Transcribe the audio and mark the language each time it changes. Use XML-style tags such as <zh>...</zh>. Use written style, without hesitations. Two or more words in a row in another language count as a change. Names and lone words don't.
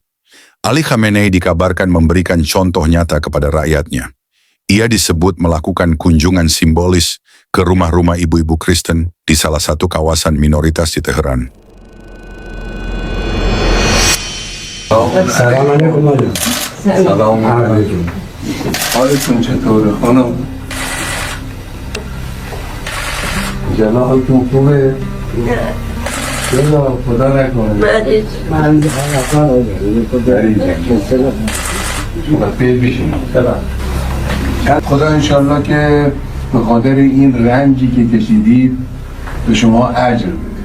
<id>Ali Khamenei dikabarkan memberikan contoh nyata kepada rakyatnya. Ia disebut melakukan kunjungan simbolis ke rumah-rumah ibu-ibu Kristen di salah satu kawasan minoritas di Teheran.</id> <fa>Assalamualaikum. Assalamualaikum. حالتون چطوره خانم؟ جلا حالتون خوبه؟ جلا خدا نکنه بیر بیشیم خدا انشالله که به خاطر این رنجی که کشیدید به شما اجر بده.</fa>